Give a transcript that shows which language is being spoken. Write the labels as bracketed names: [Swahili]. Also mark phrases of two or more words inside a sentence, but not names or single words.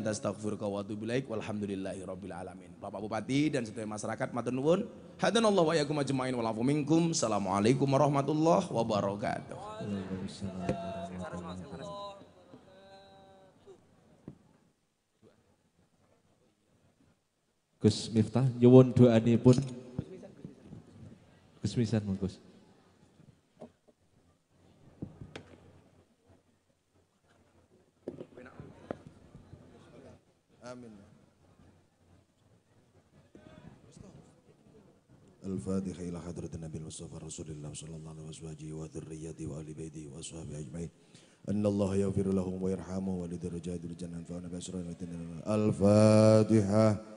[Arabic] أستغفرك وأتوب إليك والحمد لله رب العالمين. [Javanese] Bapak Bupati dan sedaya masyarakat matur nuwun. [Arabic] هدانا الله وإياكم أجمعين والعفو منكم السلام عليكم ورحمة الله وبركاته. [Javanese] Gus Miftah nyuwun doanipun. Gus Misan Gus. [Arabic] آمين. الفاتحة إلى حضرة النبي المصطفى رسول الله صلى الله عليه وسلم وذريته وآل بيته وأصحابه أجمعين أن الله يغفر لهم ويرحمهم ولدرجات الجنة فأنا بأسرى الفاتحة.